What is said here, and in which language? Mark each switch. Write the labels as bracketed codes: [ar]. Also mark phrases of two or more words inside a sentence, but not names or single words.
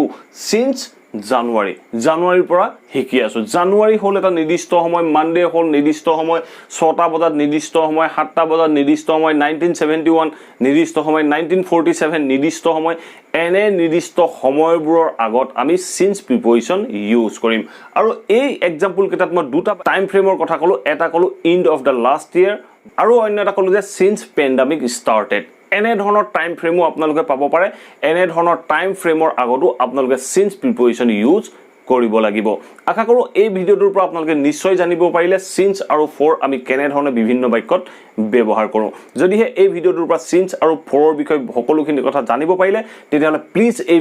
[as] since জানুৱাৰীৰ পৰা শিকি আছো জানুৱাৰী হল এটা নিৰ্দিষ্ট সময় মানডে হল নিৰ্দিষ্ট সময় 6টা বজাত নিৰ্দিষ্ট সময় 7টা বজাত নিৰ্দিষ্ট সময় 1971 নিৰ্দিষ্ট সময় 1947 নিৰ্দিষ্ট সময় এনে নিৰ্দিষ্ট সময়বোৰৰ আগত আমি [en] since preposition [as] ইউজ কৰিম আৰু এই এক্সাম্পল কেইটাত মই দুটা [en] time frame [as] কথা কলো এটা কলো end [en] of the last year [as] আৰু অন্য এটা কলো যে [en] since pandemic started [as] এনে ধৰণৰ [en] time frame [as] আপোনালোকে পাব পাৰে এনে ধৰণৰ [en] time frame [as] আগতো আপোনালোকে [en] since preposition [as] ইউজ কৰিব লাগিব আশা কৰো এই ভিডিওটোৰ পৰা আপোনালোকে নিশ্চয় জানিব পাৰিলে since আৰু for আমি কেনে ধৰণে বিভিন্ন বাক্যত ব্যৱহাৰ কৰো যদিহে এই ভিডিওটোৰ পৰা since আৰু for ৰ বিষয়ে সকলোখিনি কথা জানিব পাৰিলে তেতিয়াহলে প্লিজ এই